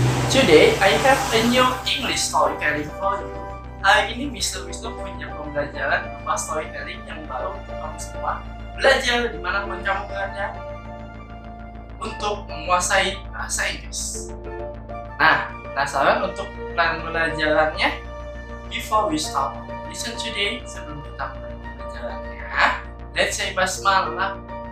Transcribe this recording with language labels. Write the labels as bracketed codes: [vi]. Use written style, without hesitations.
[en] Today, I have a new English storytelling for you. [id] Hari ini Mr. Wisnu punya pembelajaran berupa storytelling yang baru untuk kamu semua. Belajar dimanapun kamu berada untuk menguasai bahasa Inggris. Nah, penasaran untuk plan pembelajarannya? [en] Before we start, listen today. [id] Sebelum kita mulai pembelajarannya, [en] let's say [id] basmalah.